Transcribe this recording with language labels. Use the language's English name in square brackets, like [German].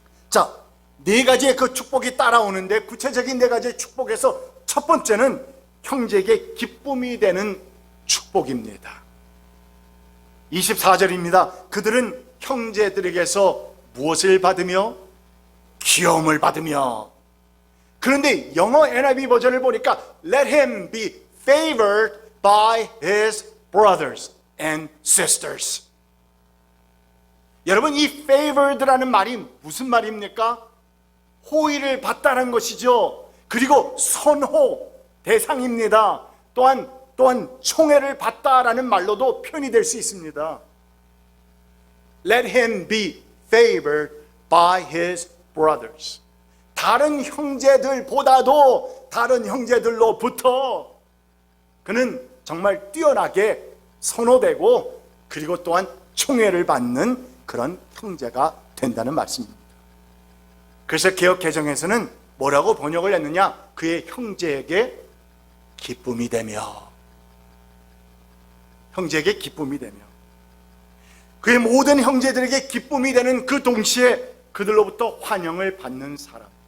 [Korean] 자, 4가지의 그 축복이 따라오는데 구체적인 4가지의 축복에서 첫 번째는 형제에게 기쁨이 되는 축복입니다. 24절입니다. 그들은 형제들에게서 무엇을 받으며? 귀여움을 받으며. 그런데 영어 NIV 버전을 보니까 [English] Let him be favored by his brothers and sisters. [Korean] 여러분, 이 favored라는 말이 무슨 말입니까? 호의를 받다는 것이죠. 그리고 선호, 대상입니다. 또한 총애를 받다라는 말로도 표현이 될 수 있습니다. [English] Let him be favored by his brothers. [Korean] 다른 형제들보다도 다른 형제들로부터 그는 정말 뛰어나게 선호되고 그리고 또한 총애를 받는 그런 형제가 된다는 말씀입니다. 그래서 개역 개정에서는 뭐라고 번역을 했느냐? 그의 형제에게 기쁨이 되며, 형제에게 기쁨이 되며, 그의 모든 형제들에게 기쁨이 되는 그 동시에 그들로부터 환영을 받는 사람.